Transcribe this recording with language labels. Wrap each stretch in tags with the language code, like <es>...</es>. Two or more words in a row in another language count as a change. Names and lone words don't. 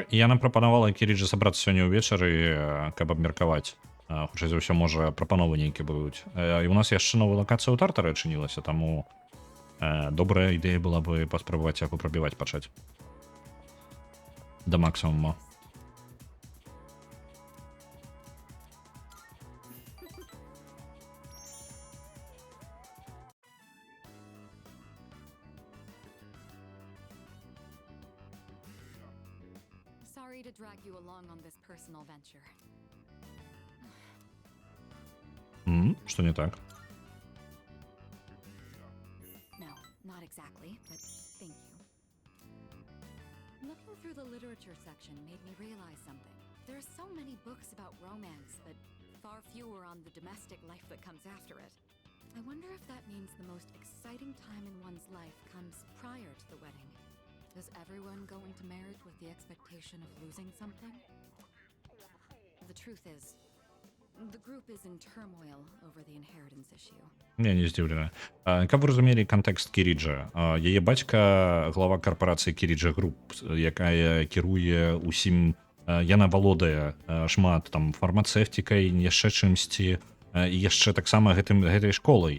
<be>І яна прапанавала Кіріджы сабрацца сёння ўвечары, каб абмеркаваць. Хутчэй за ўсё, можа, прапановы нейкія будуць. І у нас яшчэ новая лакацыя ў Тартары адчынілася, таму добрая ідэя была бы паспрабаваць яго прабіваць пачаць. Да максімуму.</be> <en>Sorry to drag you along on this personal venture.</en> <be>Што не так?</be> <en>No, not exactly, but thank you. Looking through the literature section made me realize something. There are so many books about romance, but far fewer on the domestic life that comes after it. I wonder if that means the most exciting time in one's life comes prior to the wedding. Does everyone go into marriage with the expectation of losing something? The truth is, the group is in turmoil over the inheritance issue.</en> <be>Я не здзіўлены. Каб вы разумелі кантэкст Кіріджа, яе бацька глава карпорацыі Кіріджа Груп, якая кіруе усім, яна валодае шмат там фармацэвтікай, яшчэ чымсьці, і яшчэ таксама гэтай школай.</be>